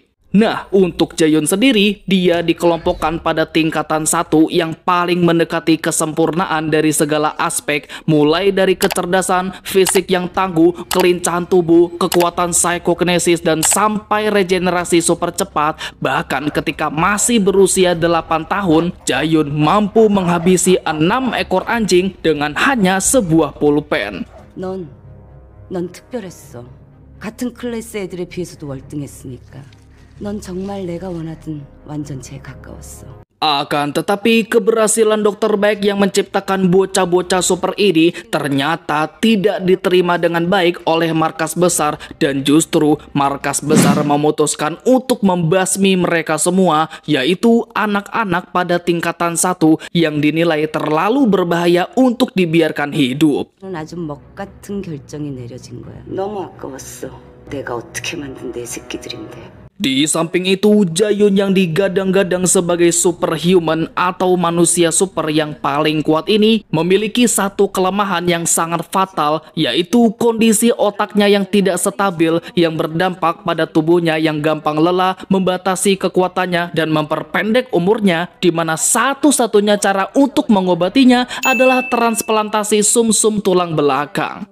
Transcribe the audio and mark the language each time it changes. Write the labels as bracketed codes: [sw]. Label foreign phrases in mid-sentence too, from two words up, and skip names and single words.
[id] Nah, untuk Jae-yoon sendiri, dia dikelompokkan pada tingkatan 1 yang paling mendekati kesempurnaan dari segala aspek, mulai dari kecerdasan, fisik yang tangguh, kelincahan tubuh, kekuatan psikokinesis, dan sampai regenerasi super cepat. Bahkan ketika masih berusia 8 tahun, Jae-yoon mampu menghabisi 6 ekor anjing dengan hanya sebuah pulpen. [ko] 넌 특별했어. 같은 클래스 애들에 비해서도 월등했으니까. 넌 정말 내가 원하던 완전체에 가까웠어. [id] Akan tetapi keberhasilan Dokter Baek yang menciptakan bocah-bocah super ini ternyata tidak diterima dengan baik oleh markas besar, dan justru markas besar memutuskan untuk membasmi mereka semua, yaitu anak-anak pada tingkatan 1 yang dinilai terlalu berbahaya untuk dibiarkan hidup. [ko] 아주 먹 같은 결정이 내려진 거야. 너무 아까웠어. 내가 어떻게 만든 내 새끼들인데. [id] Di samping itu, Jae-yoon yang digadang-gadang sebagai superhuman atau manusia super yang paling kuat ini memiliki satu kelemahan yang sangat fatal, yaitu kondisi otaknya yang tidak stabil yang berdampak pada tubuhnya yang gampang lelah, membatasi kekuatannya, dan memperpendek umurnya, di mana satu-satunya cara untuk mengobatinya adalah transplantasi sumsum tulang belakang.